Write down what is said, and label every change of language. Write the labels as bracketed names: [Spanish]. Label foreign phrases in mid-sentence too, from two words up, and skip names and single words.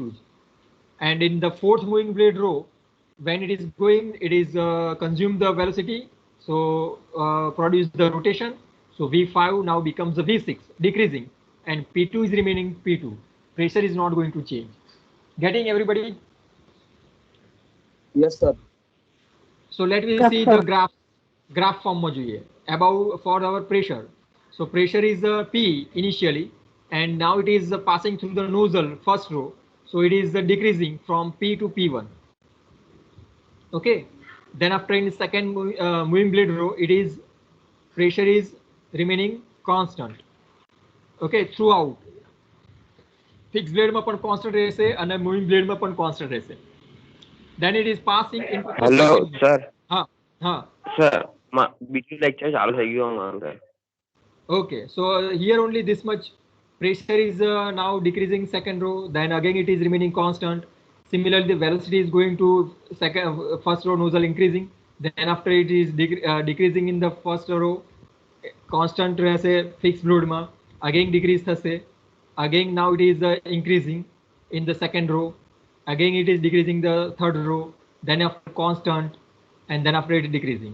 [English] And in the fourth moving blade row, when it is going, it is consume the velocity, so produce the rotation, so V5 now becomes the V6 decreasing, and P2 is remaining P2. Pressure is not going to change. Getting everybody? Yes, sir. So let me Yes, see sir. the graph form [Gujarati] માં જોઈએ. [English] Above for our pressure, so pressure is P initially, and now it is passing through the nozzle first row, so it is decreasing from P to P1. Okay, then after in the second moving blade row, it is pressure is remaining constant. Okay, throughout fixed blade [Gujarati] માં પણ [English] constant [Gujarati] રહેશે અને [English] moving blade [Gujarati] માં પણ [English] constant રહેશે. Then it is passing into the [Gujarati] હેલો [English] second. [Gujarati] સર. હા હા. સર બીજું લેક્ચર ચાલુ થઈ ગયું અમારું સર. [English] Okay, so here only this much pressure is now decreasing second row, then again it is remaining constant. Similarly, the velocity is going to first row nozzle increasing, then after it is decreasing in the first row, constant રહેશે fixed load માં, again decrease થશે, again now it is increasing in the second row, again it is decreasing the third row, then after constant, and then after it is decreasing.